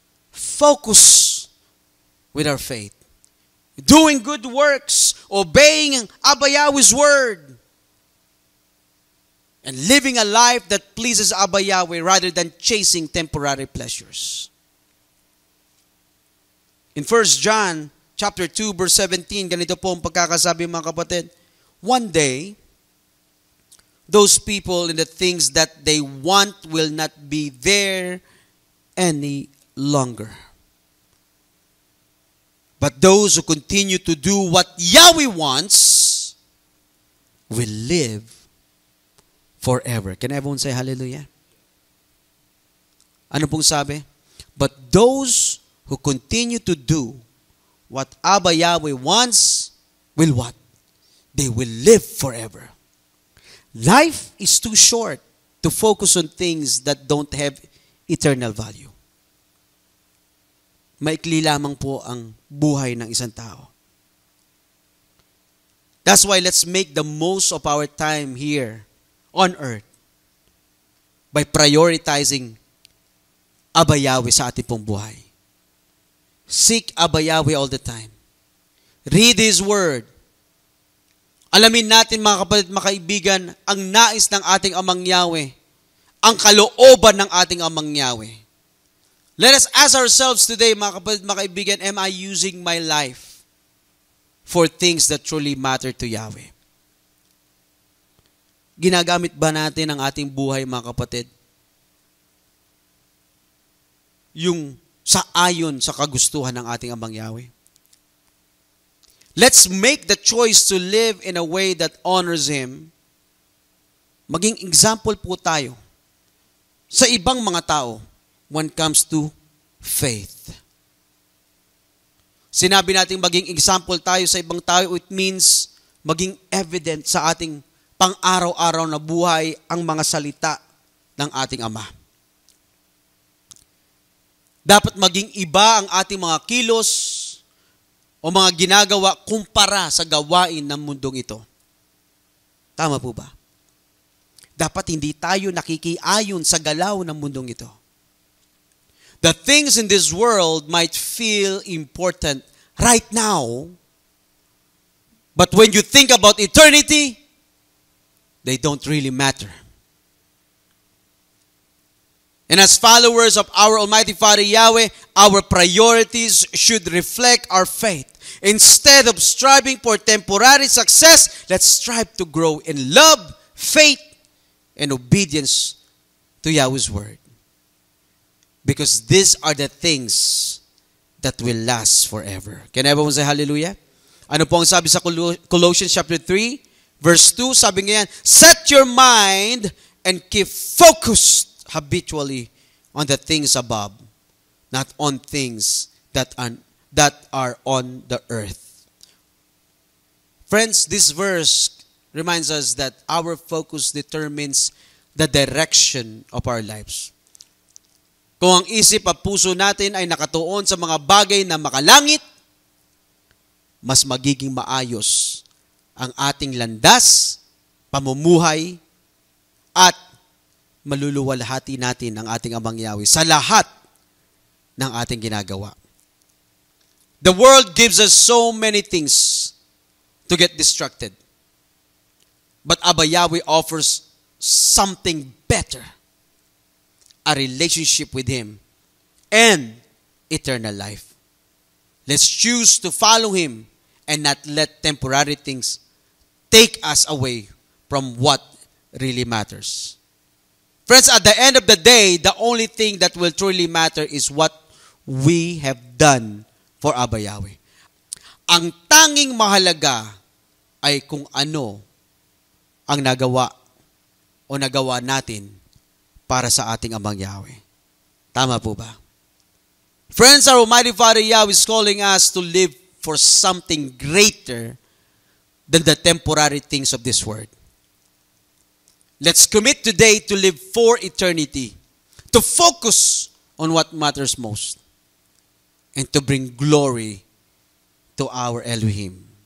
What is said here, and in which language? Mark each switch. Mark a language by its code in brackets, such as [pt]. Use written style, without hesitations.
[en] Focus with our faith. Doing good works, obeying Abba Yahweh's word, and living a life that pleases Abba Yahweh rather than chasing temporary pleasures. In 1 John chapter 2 verse 17, [tl] ganito po ang pagkakasabi, mga kapatid. [en] One day, those people and the things that they want will not be there any longer. But those who continue to do what Yahweh wants will live forever. Can everyone say hallelujah? [tl] Ano pong sabi? [en] But those who continue to do what Abba Yahweh wants will what? They will live forever. Life is too short to focus on things that don't have eternal value. [tl] Maikli lamang po ang buhay ng isang tao. [en] That's why let's make the most of our time here on earth by prioritizing Abba Yahweh [tl] sa ating pong buhay. [en] Seek Abba Yahweh all the time. Read His Word. [tl] Alamin natin mga kapatid, mga kaibigan, ang nais ng ating Amang Yahweh, ang kalooban ng ating Amang Yahweh. [en] Let us ask ourselves today, [tl] mga kapatid, mga kaibigan, [en] am I using my life for things that truly matter to Yahweh? [tl] Ginagamit ba natin ang ating buhay, mga kapatid? Yung sa ayon sa kagustuhan ng ating Amang Yahweh. [en] Let's make the choice to live in a way that honors Him. [tl] Maging example po tayo sa ibang mga tao [en] when it comes to faith. [tl] Sinabi natin maging example tayo sa ibang tao, [en] it means [tl] maging evident sa ating pang-araw-araw na buhay ang mga salita ng ating Ama. Dapat maging iba ang ating mga kilos o mga ginagawa kumpara sa gawain ng mundong ito. Tama po ba? Dapat hindi tayo nakikiayon sa galaw ng mundong ito. [en] The things in this world might feel important right now, but when you think about eternity, they don't really matter. And as followers of our Almighty Father Yahweh, our priorities should reflect our faith. Instead of striving for temporary success, let's strive to grow in love, faith, and obedience to Yahweh's Word. Because these are the things that will last forever. Can everyone say hallelujah? [tl] Ano po ang sabi sa [en] Colossians chapter 3, verse 2? [tl] Sabi ngayon, [en] set your mind and keep focused habitually on the things above, not on things that are on the earth. Friends, this verse reminds us that our focus determines the direction of our lives. [tl] Kung ang isip at puso natin ay nakatuon sa mga bagay na makalangit, mas magiging maayos ang ating landas, pamumuhay, at maluluwalhati natin ang ating Amang Yahweh sa lahat ng ating ginagawa. [en] The world gives us so many things to get distracted. But Abba Yahweh offers something better. A relationship with Him and eternal life. Let's choose to follow Him and not let temporary things take us away from what really matters. Friends, at the end of the day, the only thing that will truly matter is what we have done for Abba Yahweh. [tl] Ang tanging mahalaga ay kung ano ang nagawa o nagawa natin para sa ating Amang Yahweh. Tama po ba? [en] Friends, our Almighty Father Yahweh is calling us to live for something greater than the temporary things of this world. Let's commit today to live for eternity, to focus on what matters most, and to bring glory to our Elohim.